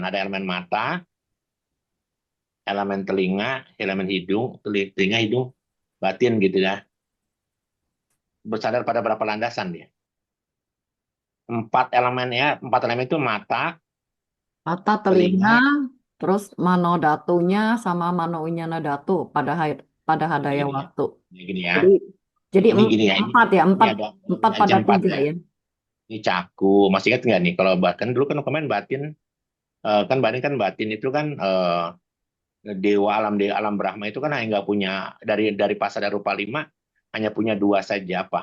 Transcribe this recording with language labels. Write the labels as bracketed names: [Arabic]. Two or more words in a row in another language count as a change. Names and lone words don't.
[Indonesian] Ada elemen mata, elemen telinga, elemen hidung, telinga, hidung, batin gitu ya. Bersandar pada berapa landasan dia? 4 elemen itu mata, Mata, telinga, telinga, terus [Pali] mano datunya [Indonesian] sama [Pali] mano winyana datu [Indonesian] pada hadaya gini ya. waktu. Gini ya. Jadi Ini gini ya. empat ya, Ini empat, ada empat aja pada 4 tiga ya. ya. Ini caku. Masih ingat nggak nih? Kalau bahkan dulu kan kemarin batin, kan batin itu kan dewa alam Brahma itu kan hanya nggak punya, dari [Pali] pasada rupa [Indonesian] 5 hanya punya 2 saja, apa?